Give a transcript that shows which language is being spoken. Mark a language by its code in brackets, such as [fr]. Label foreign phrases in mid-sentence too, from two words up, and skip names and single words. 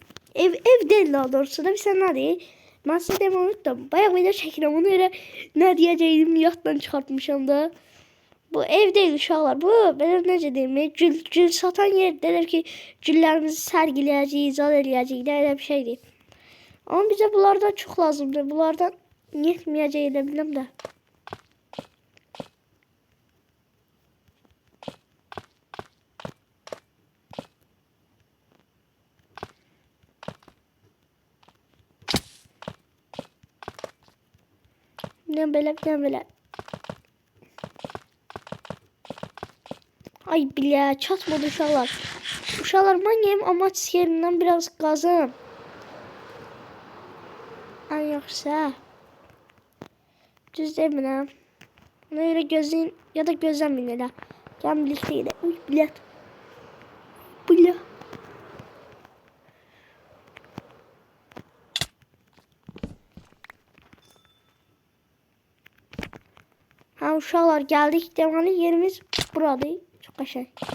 [tr] Ev değil daha doğrusu [az] da bir sən nədir? Mən sizə demək unuttum. Bayaq video çəkirəm ona görə nə deyəcəyim yaddan çıxartmışam da. Bu [tr] ev değil [az] uşaqlar. Bu belə necə deyim? Gül satan yer deyir ki, güllərimizi sərgiləyəcəyik, izah eləyəcəyik də elə bir şeydir. [tr] Ama bize bunlardan çok lazımdır. Bunlardan yetmeyeceği de bilmem de. Ne böyle. [az] Ay bile çatmadı uşaqlar. Uşaqlar mən yiyeyim amaç yerindən biraz qazım. Ay yoksa düz demirəm. Ona görə gözləyin ya da gözləməyin elə. Gəlin birlikdə gedək. Uy bilet. Bilet. Ha uşaqlar gəldik. Deməli yerimiz buradır. Çox qəşəng.